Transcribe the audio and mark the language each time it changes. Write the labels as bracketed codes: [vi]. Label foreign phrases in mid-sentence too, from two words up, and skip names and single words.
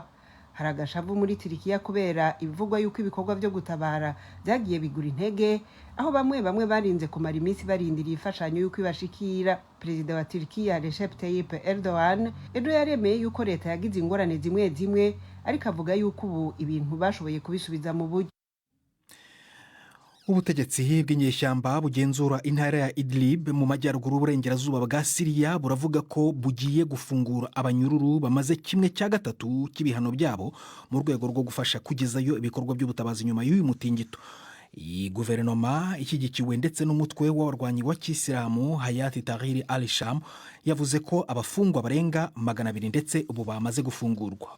[rn] Haragashavu muri Turkiya kubera ibivugwa yuko ibikorwa byo gutabara byagiye bigura intege, aho bamwe barinze kumara iminsi barindiriye imfashanyo yuko ibashikira. Perezida wa Turkiya Recep Tayyip Erdogan ejo yaremeye yuko leta yagize ingorane zimwe ariko avuga yuko ubu ibintu bashoboye kubisubiza mu buryo. [rw] Ubutegetsi bw'inyeshyamba bugenzura intara ya Idlib mu majyaruguru y'uburengerazuba bwa Syria buravuga ko bugiye gufungura abanyururu bamaze 1/3 cy'ibihano byabo mu rwego rwo gufasha kugezayo ibikorwa by'ubutabazi nyuma y'uyu mutingito. Iyi guverinoma ishyigikiwe ndetse n'umutwe w'abarwanyi wa Kisilamu Hayat Tahrir al-Sham yavuze ko abafungwa barenga 200 ndetse ubu bamaze gufungurwa.